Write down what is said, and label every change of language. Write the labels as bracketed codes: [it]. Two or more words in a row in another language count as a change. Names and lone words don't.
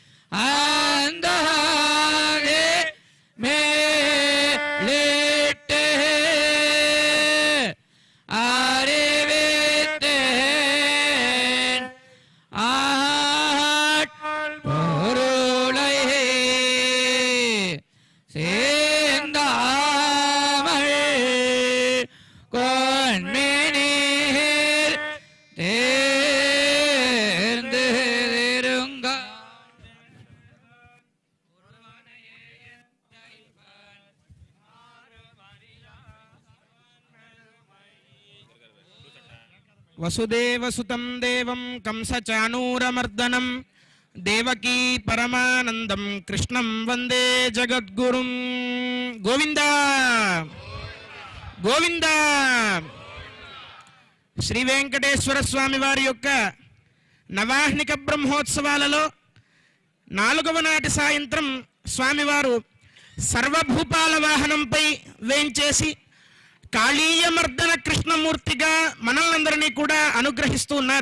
[ta] அந்ததே மேலிட்டு அறிவித்தேன் ஆள் பொருளை சேந்தாமல் கொன்மினீர் தேர்ந்து இருங்க [sa] वसुदेवसुतं देवं कंसचाणूरमर्दनं देवकी परमानन्दं कृष्णं वन्दे जगद्गुरुं गोविंद [te] गोविंद శ్రీ వెంకటేశ్వర స్వామి వారి యొక్క నవాహ్నిక బ్రహ్మోత్సవాలలో 4వ నాటి సాయంత్రం స్వామివారు సర్వభూపాల వాహనంపై వేంచేసి కాళీయమర్దన కృష్ణమూర్తిగా మనల్నందరినీ కూడా అనుగ్రహిస్తూ ఉన్నారు.